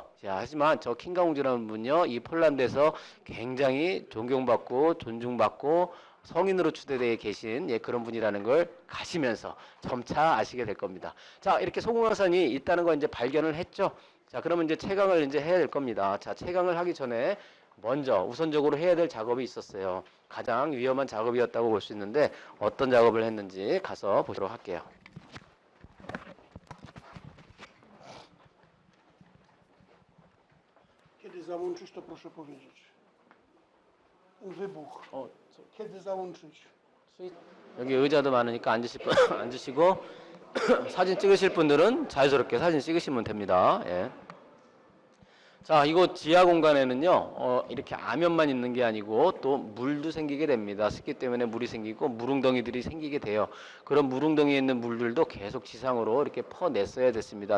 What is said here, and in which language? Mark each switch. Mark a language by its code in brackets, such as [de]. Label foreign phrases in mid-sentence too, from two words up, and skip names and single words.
[ko] 자, 하지만 저 킹가 공주라는 분요, 이 폴란드에서 굉장히 존경받고 존중받고 성인으로 추대되어 계신 그런 분이라는 걸 가시면서 점차 아시게 될 겁니다. 자, 이렇게 소금강산이 있다는 걸 이제 발견을 했죠. 자, 그러면 이제 채광을 이제 해야 될 겁니다. 자, 채광을 하기 전에 먼저 우선적으로 해야 될 작업이 있었어요. 가장 위험한 작업이었다고 볼 수 있는데 어떤 작업을 했는지 가서 보도록 할게요. [pl] Kiedy załączyć, to proszę powiedzieć. Ten wybuch. Kiedy załączyć? [ko] 여기 의자도 많으니까 앉으시고 사진 찍으실 분들은 자유스럽게 사진 찍으시면 됩니다. 예. 자, 이곳 지하 공간에는요, 이렇게 암연만 있는 게 아니고 또 물도 생기게 됩니다. 습기 때문에 물이 생기고 물웅덩이들이 생기게 돼요. 그런 물웅덩이에 있는 물들도 계속 지상으로 이렇게 퍼냈어야 됐습니다.